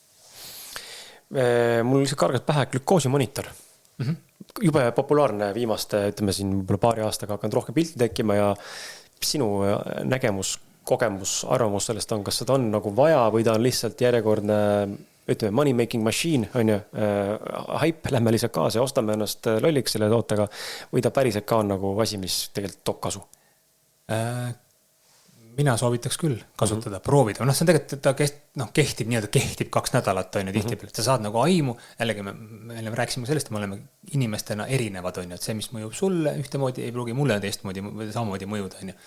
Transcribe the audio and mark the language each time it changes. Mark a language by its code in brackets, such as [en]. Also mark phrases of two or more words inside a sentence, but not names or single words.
[et] Mul lihtsalt kargas pähe glükoosimonitor. Jube populaarne viimaste, ütleme siin võib-olla paari aastaga hakanud rohkem pilti tekkima ja sinu nägemus, kogemus, arvamus sellest on, kas seda on nagu vaja või ta on lihtsalt järjekordne, ütleme, [en] money making machine, [et] on ju, hype, lähme lihtsalt kaasa ja ostame ennast lolliks selle tootega või ta päriselt ka on nagu asi, mis tegelikult toob kasu? Mina soovitaks küll kasutada, proovida. See on tegelikult, ta kehtib 2 nädalat, on ju, tihtipeale. Sa saad nagu aimu, jällegi me rääkisime sellest, et me oleme inimestena erinevad, on ju, et see, mis mõjub sulle ühtemoodi, ei pruugi mulle teistmoodi või samamoodi mõjuda, on ju.